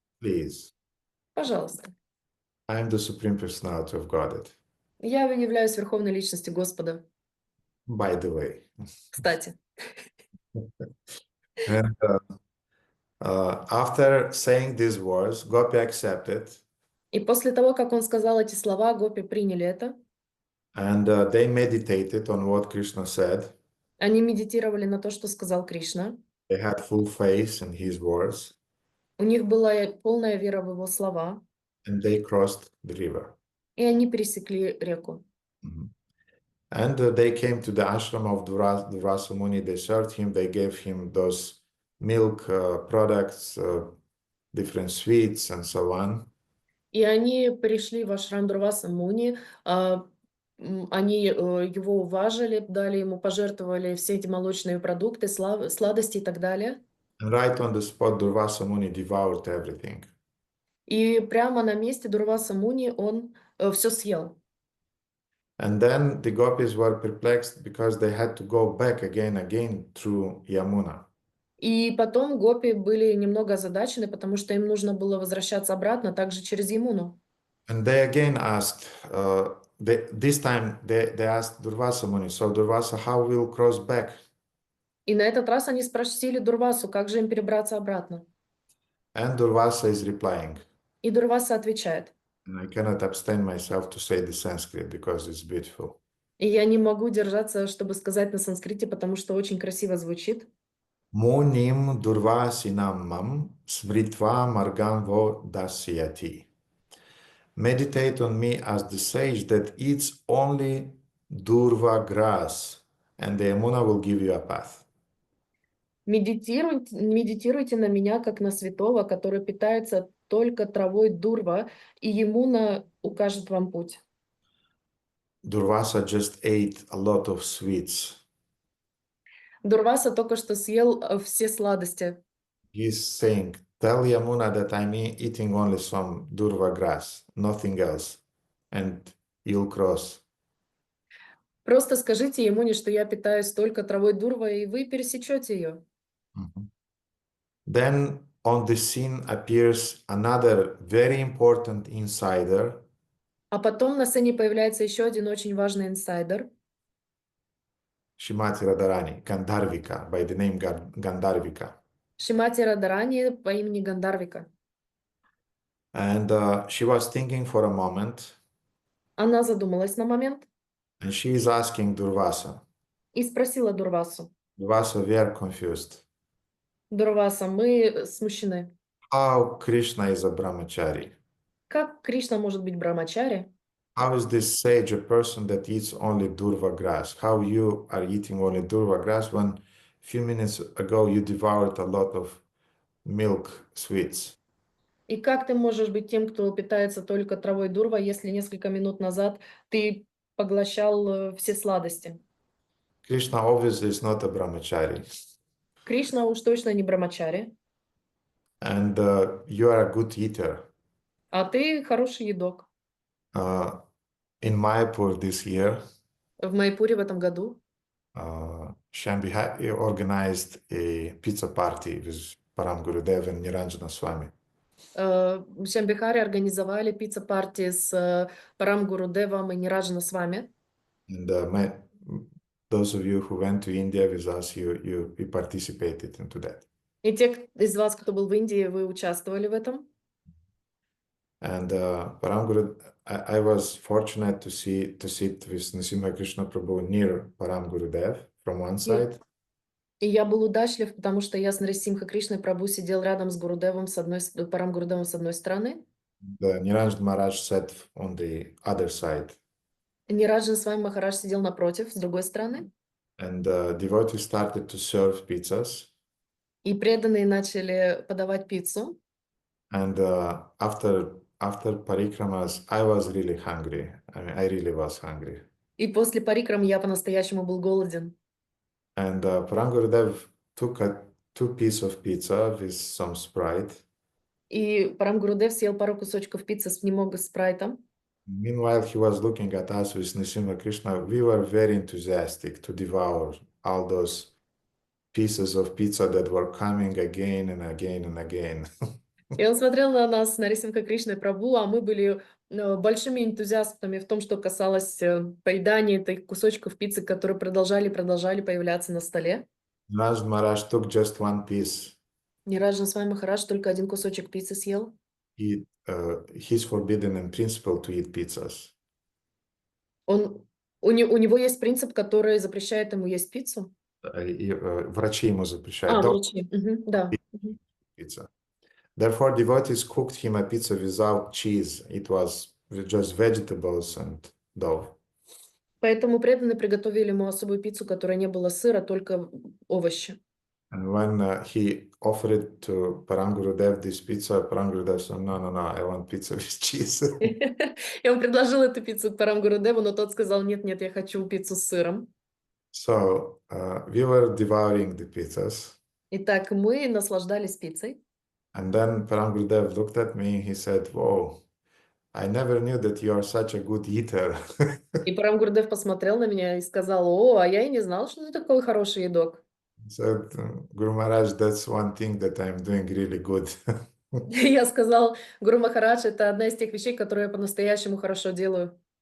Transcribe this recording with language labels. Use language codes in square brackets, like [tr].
[en] please, [ru] пожалуйста, [en] I am the Supreme Personality of Godhead. [ru] я являюсь Верховной Личностью Господа. [en] By the way. [ru] Кстати. [en] And after saying these words, Gopi accepted, [ru] И после того, как он сказал эти слова, гопи приняли это. [en] and they meditated on what Krishna said. [ru] Они медитировали на то, что сказал Кришна. [en] They had full faith in his words, [ru] У них была полная вера в его слова, [en] and they crossed the river. [ru] и они пересекли реку. [en] And they came to the ashram of Durvasa Muni. They served him. They gave him those milk products, different sweets, and so on. [ru] И они пришли в ашрам Дурваса Муни, они его уважили, дали ему, пожертвовали все эти молочные продукты, сладости и так далее. [en] And right on the spot, Durvasa Muni devoured everything. [ru] И прямо на месте Дурваса Муни он все съел. [en] And then the gopis were perplexed because they had to go back again through Yamuna. [ru] И потом гопи были немного озадачены, потому что им нужно было возвращаться обратно, также через Ямуну. [en] And they again asked, this time they asked Durvasa Muni, so Durvasa, how will cross back? [ru] И на этот раз они спросили Дурвасу, как же им перебраться обратно. [en] And Durvasa is replying, [ru] И Дурваса отвечает. [en] and I cannot abstain myself to say the Sanskrit because it's beautiful. [ru] И я не могу держаться, чтобы сказать на санскрите, потому что очень красиво звучит. [sa] Munim Durvasinam mam smritva margam vo dasyati. [en] Meditate on me as the sage that eats only durva grass, and the Yamuna will give you a path. [ru] Медитируйте на меня, как на святого, который питается только травой дурва, и Ямуна укажет вам путь. [en] Durvasa just ate a lot of sweets. [ru] Дурваса только что съел все сладости. [en] He's saying, tell Yamuna that I'm eating only some durva grass, nothing else, and you'll cross. [ru] Просто скажите Ямуне, что я питаюсь только травой дурва, и вы пересечете ее. [en] Then on the scene appears another very important insider, [ru] А потом на сцене появляется еще один очень важный инсайдер. [en] Shrimati Radharani, Gandharvika, by the name Gandharvika. [ru] Шримати Радарани по имени Гандарвика. [en] And she was thinking for a moment, [ru] Она задумалась на момент [en] and she is asking Durvasa, [ru] и спросила Дурвасу. [en] Durvasa, we are confused. [ru] Дурваса, мы смущены. [en] How Krishna is a brahmachari? [ru] Как Кришна может быть брамачари? [en] How is this sage a person that eats only durva grass? How you are eating only durva grass when a few minutes ago you devoured a lot of milk sweets? [ru] И как ты можешь быть тем, кто питается только травой дурва, если несколько минут назад ты поглощал все сладости? [en] Krishna obviously is not a brahmachari. [ru] Кришна уж точно не брамачари, [en] And you are a good eater. [ru] а ты хороший едок. [en] In Mayapur this year, [ru] В Майпуре в этом году [en] Shambhi organized a pizza party with Param Gurudev and Niranjana Swami. [ru] в Шамбихаре организовали пицца-парти с Парам Гурудевом и Нираджана с вами. [en] And those of you who went to India with us, you participated into that. [ru] И те из вас, кто был в Индии, вы участвовали в этом. [en] And Param Guru, I was fortunate to sit with Nrsimha Krishna Prabhu near Param Gurudev from one side, [ru] И я был удачлив, потому что я с Нарисимха Кришной Прабху сидел рядом с Гурудевом, Парам Гурудевом с одной стороны. [en] the Niranjan Maharaj sat on the other side, [ru] Нираджан с вами Махарадж сидел напротив, с другой стороны. [en] and devotees started to serve pizzas. [ru] И преданные начали подавать пиццу. [en] And after parikramas, I was really hungry. I mean, I really was hungry. [ru] И после парикрам я по-настоящему был голоден. [en] And Param Gurudev took two pieces of pizza with some Sprite. [ru] И Парам Гурудев съел пару кусочков пиццы с немного спрайтом. [en] Meanwhile, he was looking at us with Nrsimha Krishna. We were very enthusiastic to devour all those pieces of pizza that were coming again and again and again. [ru] И он смотрел на нас, на Нарисимха Кришной Прабху, а мы были большими энтузиастами в том, что касалось поедания этих кусочков пиццы, которые продолжали появляться на столе. [en] Niranjan Maharaj took just one piece. [ru] Нираджан с вами Махарадж только один кусочек пиццы съел. [en] He's forbidden in principle to eat pizzas. [ru] У него есть принцип, который запрещает ему есть пиццу. Врачи ему запрещают. Врачи. Да. [en] Pizza. Therefore, devotees cooked him a pizza without cheese. It was just vegetables and dough. [ru] Поэтому преданные приготовили ему особую пиццу, которая не было сыра, только овощи. [en] And when he offered it to Param Gurudev this pizza, Param Gurudev said, no, I want pizza with cheese. [ru] И он предложил эту пиццу Парам Гурудеву, но тот сказал, нет, я хочу пиццу с сыром. [en] So we were devouring the pizzas. [ru] Итак, мы наслаждались пиццей. [en] And then Param Gurudev looked at me, he said, whoa, I never knew that you are such a good eater. [ru] И Парам Гурудев посмотрел на меня и сказал, о, а я и не знал, что ты такой хороший едок. [en] He said, Guru Maharaj, that's one thing that I'm doing really good. [ru] Я сказал, Гуру Махарадж, это одна из тех вещей, которые я по-настоящему хорошо делаю.